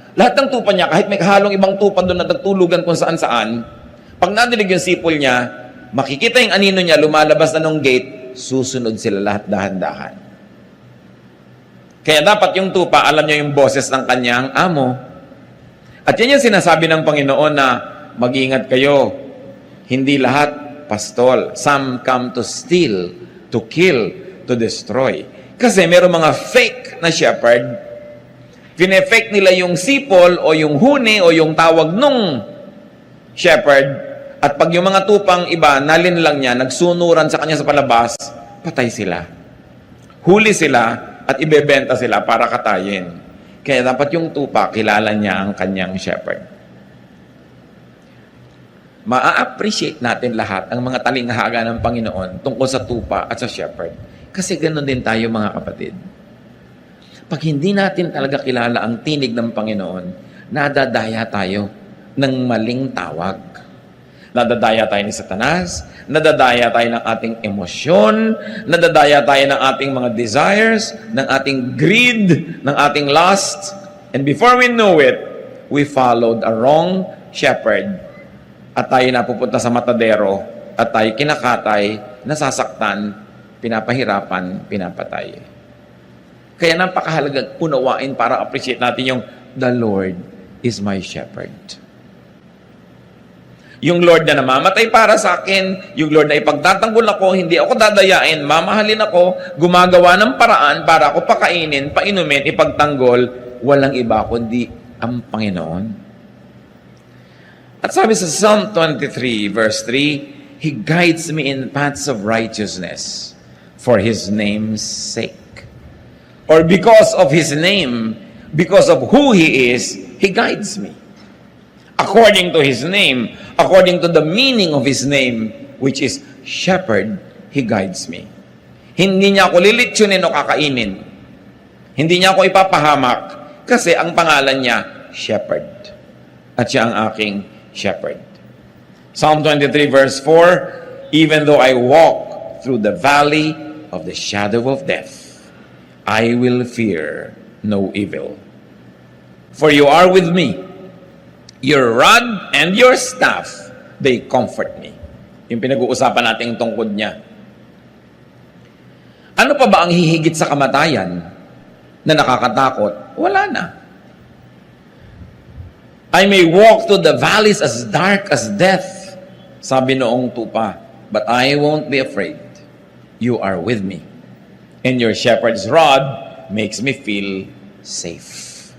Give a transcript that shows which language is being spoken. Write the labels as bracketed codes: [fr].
[tl] Lahat ng tupa niya, kahit may kahalong ibang tupa doon na nagtulugan kung saan-saan, pag nadilig yung sipol niya, makikita yung anino niya, lumalabas na ng gate, susunod sila lahat dahan-dahan. Kaya dapat yung tupa, alam niya yung boses ng kanyang amo. At yan yung sinasabi ng Panginoon na mag-ingat kayo. Hindi lahat pastol. [en] Some come to steal, to kill, to destroy. [tl] Kasi meron mga fake na shepherd. Pine-fake nila yung sipol o yung huni o yung tawag nung shepherd. At pag yung mga tupang iba, nalin lang niya, nagsunuran sa kanya sa palabas, patay sila. Huli sila at ibebenta sila para katayin. Kaya dapat yung tupa, kilala niya ang kanyang shepherd. Ma-appreciate natin lahat ang mga talinghaga ng Panginoon tungkol sa tupa at sa shepherd. Kasi ganoon din tayo mga kapatid. Pag hindi natin talaga kilala ang tinig ng Panginoon, nadadaya tayo ng maling tawag. Nadadaya tayo ni Satanas, nadadaya tayo ng ating emosyon, nadadaya tayo ng ating mga desires, ng ating greed, ng ating lust. [en] And before we know it, we followed a wrong shepherd. [tl] At tayo napupunta sa matadero, at tayo kinakatay, nasasaktan, pinapahirapan, pinapatay. Kaya napakahalaga punawain para appreciate natin yung [en] the Lord is my shepherd. [tl] Yung Lord na namamatay para sa akin, yung Lord na ipagtatanggol ako, hindi ako dadayain, mamahalin ako, gumagawa ng paraan para ako pakainin, painumin, ipagtanggol, walang iba kundi ang Panginoon. At sabi sa [en] Psalm 23 verse 3, He guides me in paths of righteousness for His name's sake. Or because of His name, because of who He is, He guides me. According to His name, according to the meaning of His name, which is shepherd, He guides me. [tl] Hindi niya ako lilitsunin o kakainin. Hindi niya ako ipapahamak kasi ang pangalan niya, shepherd. At siya ang aking shepherd. [en] Psalm 23 verse 4, Even though I walk through the valley of the shadow of death, I will fear no evil. For you are with me. Your rod and your staff, they comfort me. [tl] Yung pinag-uusapan natin tungkod niya. Ano pa ba ang hihigit sa kamatayan na nakakatakot? Wala na. [en] I may walk through the valleys as dark as death, [tl] sabi noong tupa, [en] but I won't be afraid. You are with me. And your shepherd's rod makes me feel safe.